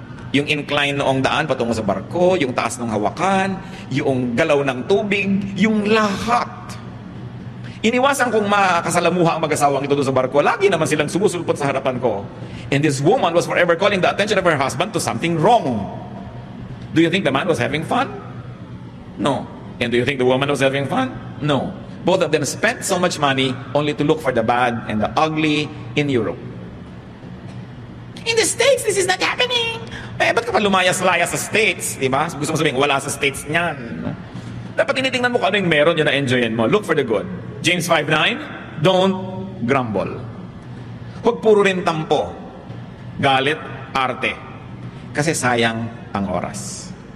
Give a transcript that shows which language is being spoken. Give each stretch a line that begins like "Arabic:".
Filipino: Yung incline noong daan patungo sa barko, yung taas ng hawakan, yung galaw ng tubig, yung lahat. Iniwasan kong makasalamuha ang mag-asawang ito doon sa barko. Lagi naman silang sumusulpot sa harapan ko.
English: And this woman was forever calling the attention of her husband to something wrong. Do you think the man was having fun? No. And do you think the woman was having fun? No. Both of them spent so much money only to look for the bad and the ugly in Europe. In the States, this is not happening.
Filipino: Ba't ka pa lumayas-layas sa States? Diba? Gusto mo sabihin, wala sa States niyan. No? Dapat tinitingnan mo kung ano yung meron yun na enjoyin mo.
English: Look for the good.
Filipino: James 5:9,
English: don't grumble.
Filipino: Huwag puro rin tampo. Galit, arte. Kasi sayang ang oras.